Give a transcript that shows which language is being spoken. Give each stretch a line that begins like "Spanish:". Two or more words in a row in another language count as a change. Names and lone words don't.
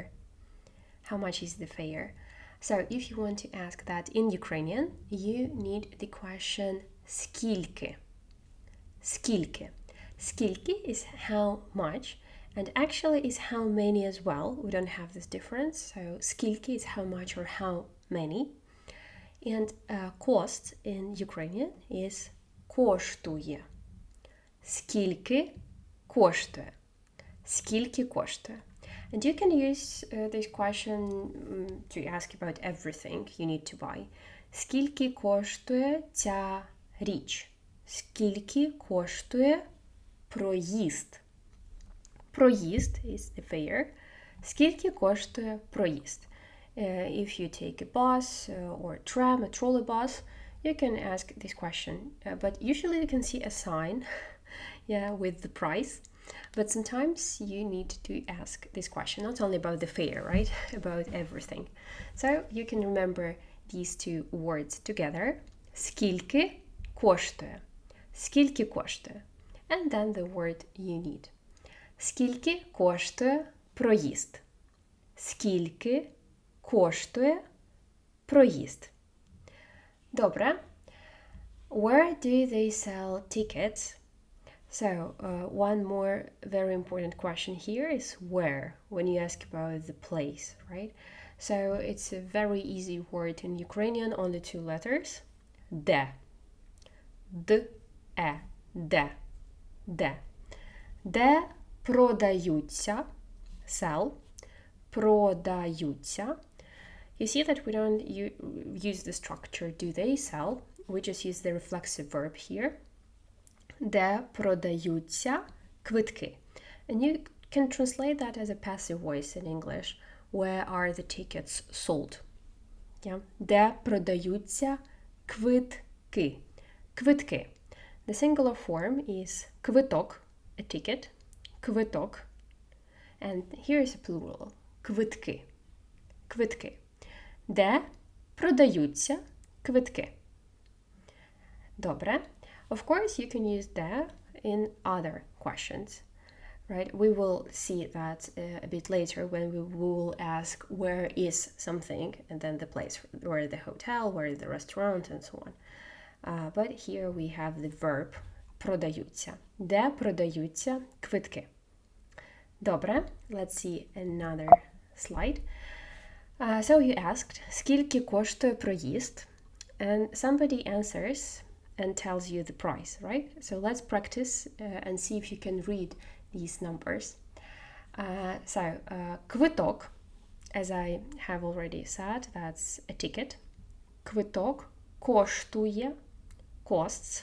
English: How much is the fare? So if you want to ask that in Ukrainian, you need the question скільки.
Ukrainian: Скільки. Скільки
English: is how much, and actually is how many as well. We don't have this difference. So скільки is how much or how many. And cost in Ukrainian is коштує.
Ukrainian: Скільки коштує. Скільки коштує.
English: And you can use this question to ask about everything you need to buy.
Ukrainian: Скільки коштує ця річ? Скільки коштує проїзд?
English: Проїзд is the fare.
Ukrainian: Скільки коштує проїзд?
English: If you take a bus or a tram, a trolley bus, you can ask this question. But usually you can see a sign with the price. But sometimes you need to ask this question, not only about the fare, right? About everything. So you can remember these two words together.
Ukrainian: Скільки коштує. Скільки коштує.
English: And then the word you need.
Ukrainian: Скільки коштує проїзд. Скільки коштує проїзд. Добре.
English: Where do they sell tickets? So, one more very important question here is where, when you ask about the place, right? So, it's a very easy word in Ukrainian, only 2 letters.
Ukrainian: Де. Де. Де. Де. Де продаються,
English: sell, продаються. You see that we don't use the structure do they sell, we just use the reflexive verb here.
Ukrainian: Де продаються квитки.
English: And you can translate that as a passive voice in English. Where are the tickets sold? Yeah.
Ukrainian: Де продаються квитки. Квитки.
English: The singular form is квиток, a ticket. Квиток. And here is a plural.
Ukrainian: Квитки. Квитки. Де продаються квитки. Добре.
English: Of course, you can use there in other questions, right? We will see that a bit later when we will ask where is something and then the place, where the hotel, where the restaurant, and so on. But here we have the verb продаються.
Ukrainian: Де продаються квитки. Добре,
English: let's see another slide. So you asked,
Ukrainian: скільки коштує проїзд?
English: And somebody answers and tells you the price, right? So let's practice and see if you can read these numbers. Квиток, as I have already said, that's a ticket.
Ukrainian: Квиток коштує,
English: costs.